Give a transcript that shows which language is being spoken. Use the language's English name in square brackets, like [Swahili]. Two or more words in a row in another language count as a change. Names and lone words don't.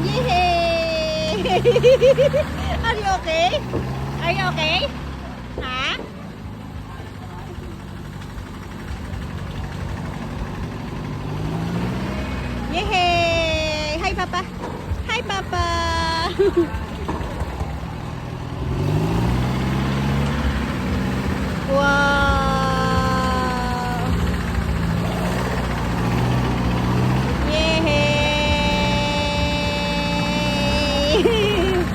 [English] Yay! Are you okay? Are you okay? Ha? Yay! Hi, Papa! Hi, Papa! Wow! Yay!